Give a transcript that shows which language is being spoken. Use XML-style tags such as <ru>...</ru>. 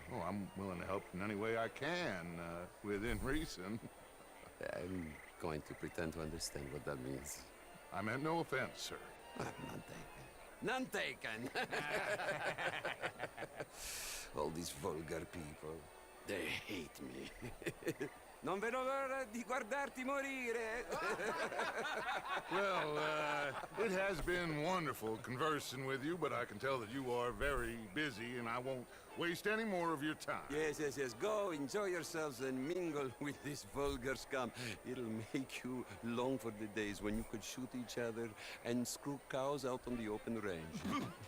<en>Oh, I'm willing to help in any way I can, within reason. I'm going to pretend to understand what that means. I meant no offense, sir. None taken. All these vulgar people. They hate me.</en> <it>Non vedo l'ora di guardarti morire.</it> <en>Well, it has been wonderful conversing with you, but I can tell that you are very busy, and I won't waste any more of your time. Yes. Go, enjoy yourselves, and mingle with this vulgar scum. It'll make you long for the days when you could shoot each other and screw cows out on the open range.</en>